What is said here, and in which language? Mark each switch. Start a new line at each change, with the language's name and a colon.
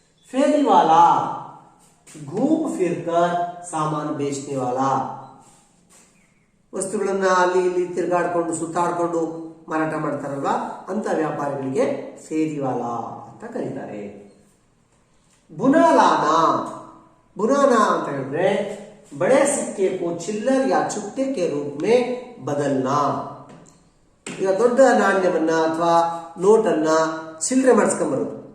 Hindi: फेरी वाला, घूम फिर कर सामान बेचने वाला,
Kannada: ವಸ್ತುಗಳನ್ನ ಅಲ್ಲಿ ಇಲ್ಲಿ ತಿರುಗಾಡಿಕೊಂಡು ಸುತ್ತಾಡಿಕೊಂಡು ಮಾರಾಟ ಮಾಡ್ತಾರಲ್ವಾ ಅಂತ ವ್ಯಾಪಾರಿಗಳಿಗೆ ಫೇರಿವಾಲಾ ಅಂತ ಕರೀತಾರೆ।
Hindi: बुनालाना, बुनाना
Kannada: ಅಂತ ಹೇಳಿದ್ರೆ
Hindi: बड़े सिक्के को चिल्लर या चुट्टे के रूप में बदलना।
Kannada: ಈಗ ದೊಡ್ಡ ನಾಣ್ಯವನ್ನ ಅಥವಾ ನೋಟನ್ನ ಚಿಲ್ಲರೆ ಮಾಡಿಸ್ಕೊಂಡ್ಬರೋದು,